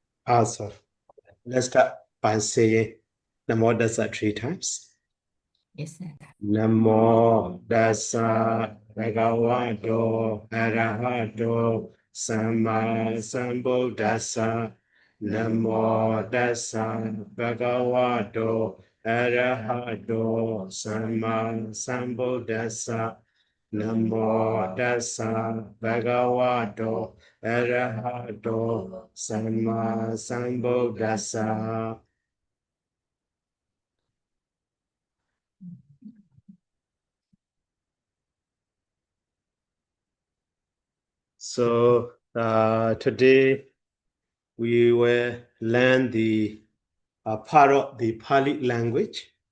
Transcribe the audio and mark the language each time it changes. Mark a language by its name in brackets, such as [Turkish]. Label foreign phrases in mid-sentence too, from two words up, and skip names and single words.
[English] Also, let's start by saying [Pali] Namo Dasa [English] 3 times. Yes, sir. [Pali] Namo Dasa Bhagavato Arahato Sama Sambuddhassa. Namo Dasa Bhagavato Arahato Sama Sambuddhassa. Namo Dasa Bhagavato Arahato Sama Sambuddhassa. [English] So today we will learn the part of the Pali language.